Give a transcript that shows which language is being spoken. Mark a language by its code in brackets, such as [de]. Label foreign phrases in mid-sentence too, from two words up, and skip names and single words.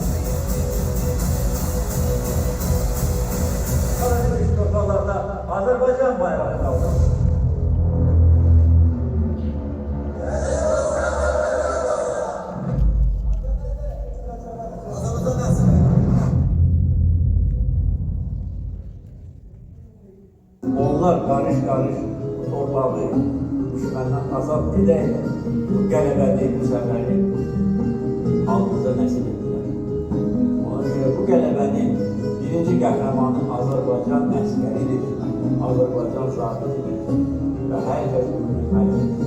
[tr] Karadeniz topraklarda Azerbaycan bayrağı kaldı. [az] Onlar karış karış torpağı düşmenden azad edeyler. Bu qələbəni, bu zəfəri halkımıza nəsib etdilər. Ona görə bu qələbənin birinci qəhrəmanı Azərbaycan əskəridir, Azərbaycan zabitidir və hər kəs bilməlidir.